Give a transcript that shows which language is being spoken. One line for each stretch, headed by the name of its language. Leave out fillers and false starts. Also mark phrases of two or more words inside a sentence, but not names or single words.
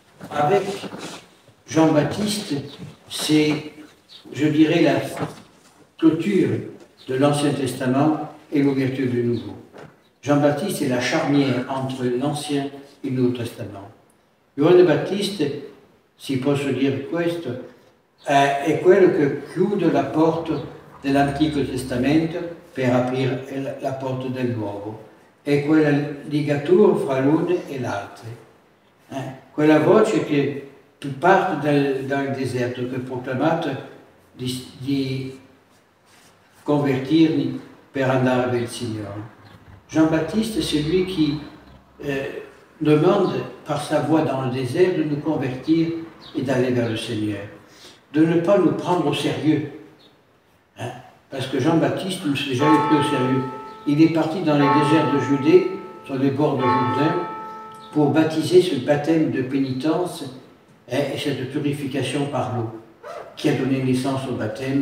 French: avec Jean-Baptiste, c'est, je dirais, la clôture de l'Ancien Testament et l'ouverture du Nouveau. Jean-Baptiste est la charnière entre l'Ancien et le Nouveau Testament.
Italian: Giovanni Battista, si posso dire questo, è quello che chiude la porta dell'Antico Testamento per aprire la porta del Nuovo. È quella ligatura fra l'uno e l'altro. Quella voce che parte dal deserto, che ha proclamato di convertirmi per andare
French: vers le Seigneur. Jean-Baptiste, c'est lui qui demande par sa voix dans le désert de nous convertir et d'aller vers le Seigneur. De ne pas nous prendre au sérieux. Parce que Jean-Baptiste ne s'est jamais pris au sérieux. Il est parti dans les déserts de Judée, sur les bords de Jourdain, pour baptiser ce baptême de pénitence et cette purification par l'eau, qui a donné naissance au baptême.